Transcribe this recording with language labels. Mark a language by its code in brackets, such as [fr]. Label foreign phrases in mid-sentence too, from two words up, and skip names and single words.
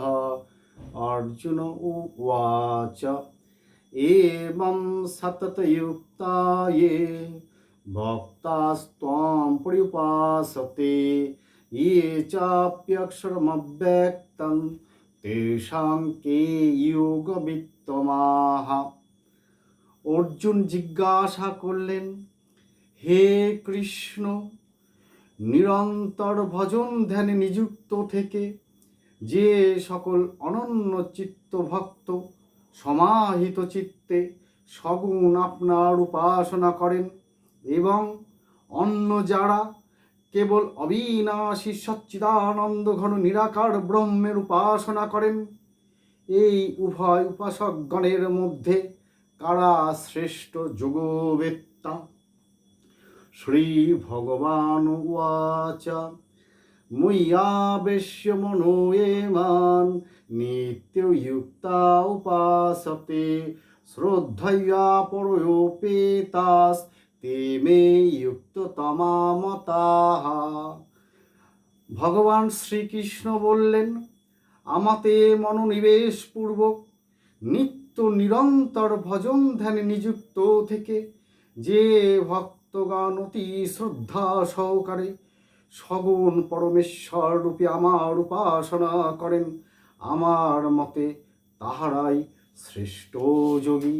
[sa] अर्जुन उवाच एवं सततयुक्ता ये भक्तास्त्वां पर्युपासते ये चाप्यक्षरमव्यक्तं तेषां के योगवित्तमाः। [bn] অর্জুন জিজ্ঞাসা করলেন, হে কৃষ্ণ, নিরন্তর ভজন ধ্যানে নিযুক্ত থেকে যে সকল অনন্য চিত্ত ভক্ত সমাহিত চিত্তে সগুণ আপনার উপাসনা করেন এবং অন্য যারা কেবল অবিনাশী সচ্চিদানন্দ ঘন নিরাকার ব্রহ্মের উপাসনা করেন, এই উভয় উপাসকগণের মধ্যে কারা শ্রেষ্ঠ যোগবেত্তা? [sa] শ্রী ভগবান উবাচ ময়্যাবেশ্য মনো ये मां नित्ययुक्ता उपासते श्रद्धया परयोपेतास्ते मे युक्ततमा মতাঃ। [bn] ভগবান শ্রীকৃষ্ণ বললেন, আমাতে মনোনিবেশ পূর্বক নিত্য নিরন্তর ভজন ধ্যানে নিযুক্ত থেকে যে ভক্তগণ অতি শ্রদ্ধা সহকারে সগুণ পরমেশ্বর রূপে আমার উপাসনা করেন, আমার মতে তাহারাই শ্রেষ্ঠ যোগী।